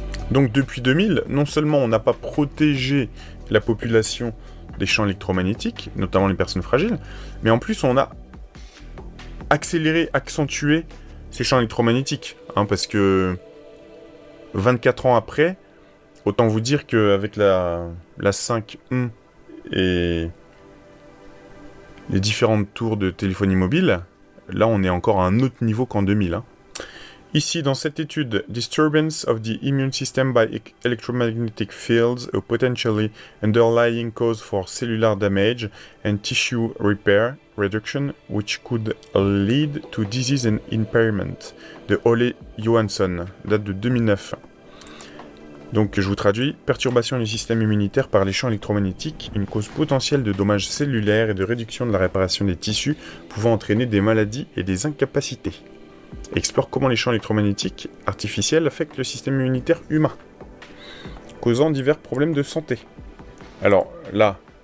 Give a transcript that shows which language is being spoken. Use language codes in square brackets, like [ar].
[fr] Donc depuis 2000, non seulement on n'a pas protégé la population des champs électromagnétiques, notamment les personnes fragiles, mais en plus on a accentué ces champs électromagnétiques, parce que 24 ans après, autant vous dire qu'avec la 5E et les différentes tours de téléphonie mobile, là on est encore à un autre niveau qu'en 2000. Ici, dans cette étude, [en] Disturbance of the Immune System by Electromagnetic Fields, a potentially underlying cause for cellular damage and tissue repair reduction, which could lead to disease and impairment, [fr] de Ole Johansson, date de 2009. Donc, je vous traduis, perturbation du système immunitaire par les champs électromagnétiques, une cause potentielle de dommages cellulaires et de réduction de la réparation des tissus, pouvant entraîner des maladies et des incapacités. Explore comment les champs électromagnétiques artificiels affectent le système immunitaire humain, causant divers problèmes de santé. Alors là,